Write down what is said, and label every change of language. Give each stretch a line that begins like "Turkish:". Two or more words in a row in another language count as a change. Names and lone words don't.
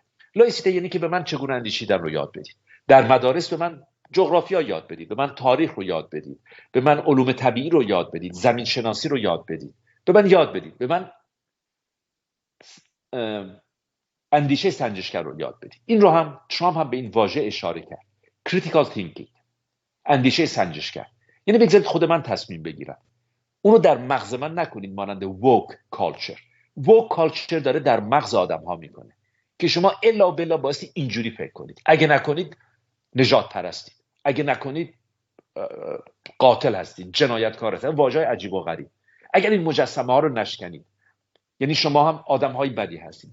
Persian: لایسیته یعنی که به من چگونه اندیشیدن رو یاد بدید، در مدارس به من جغرافیا یاد بدید، به من تاریخ رو یاد بدید، به من علوم طبیعی رو یاد بدید، زمین شناسی رو یاد بدید، به من یاد بدید، به من اندیشه سنجشگر رو یاد بدید. این رو هم ترامپ هم به این واژه اشاره کرد،
English: critical thinking،
Persian: اندیشه سنجشگر. یعنی بگذارید خود من تصمیم بگیرم، اونو در مغز من نکنید مانند
English: woke culture. woke culture
Persian: داره در مغز آدم ها میکنه که شما الا و بلا بایستی اینجوری فکر کنید، اگه نکنید نجات پرستید، اگه نکنید قاتل هستید، جنایتکار هستید، واژه‌های عجیب و غریب. اگر این مجسمه ها رو نشکنید یعنی شما هم آدم های بدی هستید.